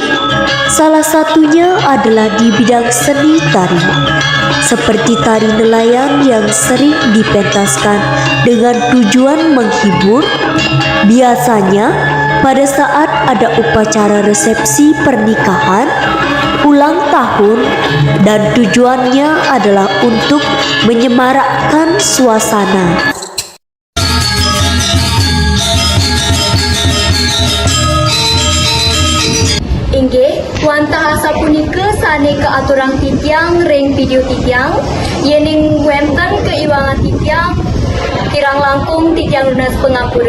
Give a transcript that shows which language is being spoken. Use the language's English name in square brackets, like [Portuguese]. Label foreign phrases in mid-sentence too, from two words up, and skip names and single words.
[Indonesian] Salah satunya adalah di bidang seni tari, seperti tari nelayan yang sering dipentaskan dengan tujuan menghibur. Biasanya pada saat ada upacara resepsi pernikahan, ulang tahun dan tujuannya adalah untuk menyemarakkan suasana. [Balinese] Inggih, wantah asa punika sane ke aturan titiang ring video titiang, yening wenten keiwangan titiang, kirang langkung titiang lunas pengapura.